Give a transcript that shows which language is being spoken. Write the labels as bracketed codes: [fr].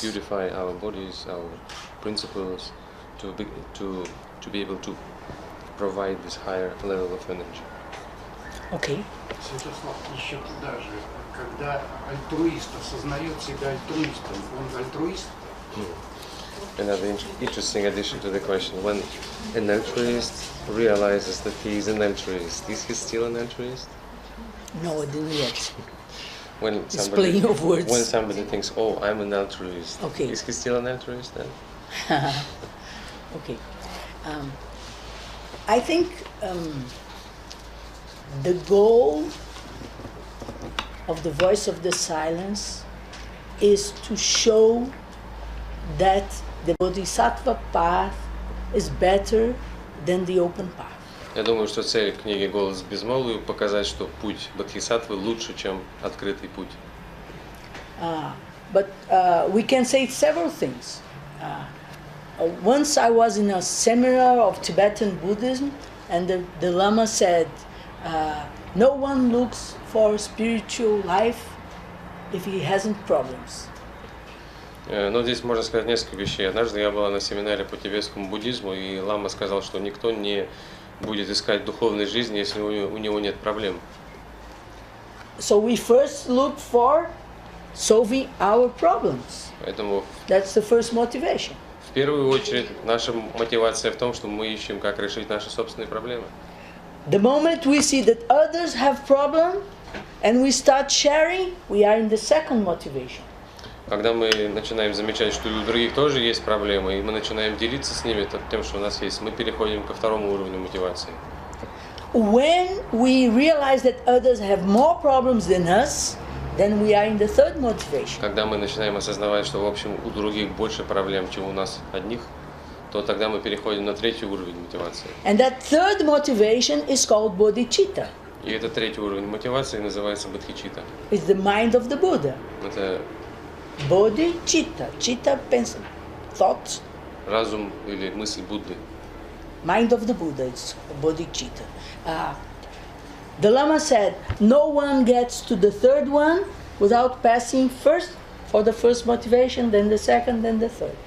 [en] to purify our bodies, our principles, to be able to provide this higher level of energy. Okay. [ru] Святослав, еще туда же, когда альтруист осознает себя альтруистом, он альтруист? [en] Another interesting addition to the question: when an altruist realizes that he is an altruist, is he still an altruist? No, I didn't yet. When It's playing of words. When somebody thinks, "Oh, I'm an altruist," Okay. is he still an altruist then? Okay. I think the goal of the voice of the silence is to show that the bodhisattva path is better than the open path. [ru] Я думаю, что цель книги «Голос Безмолвия» показать, что путь бодхисаттвы лучше, чем открытый путь. [en] But we can say several things. Once I was in a seminar of Tibetan Buddhism, and the Lama said, no one looks for spiritual life if he hasn't problems. [ru] Но здесь можно сказать несколько вещей. Однажды я была на семинаре по тибетскому буддизму, и лама сказал, что никто не будет искать духовной жизни, если у него нет проблем. [en] So we first look for solving our problems. [ru] Поэтому [en] That's the first motivation. [ru] в первую очередь наша мотивация в том, что мы ищем, как решить наши собственные проблемы. [en] The moment we see that others have problems and we start sharing, we are in the second motivation. [ru] Когда мы начинаем замечать, что и у других тоже есть проблемы, и мы начинаем делиться с ними тем, что у нас есть, мы переходим ко второму уровню мотивации. [en] When we realize that others have more problems than us, then we are in the third motivation. [ru] Когда мы начинаем осознавать, что в общем у других больше проблем, чем у нас одних, то тогда мы переходим на третий уровень мотивации. [en] And that third motivation is called bodhicitta. [ru] И этот третий уровень мотивации называется бодхичитта. [en] It's the mind of the Buddha. [ru] Это [en] Bodhicitta. Chitta, thought. [ru] разум или мысль Будды. [en] Mind of the Buddha, it's bodhicitta. The Lama said, no one gets to the third one without passing first for the first motivation, then the second, then the third.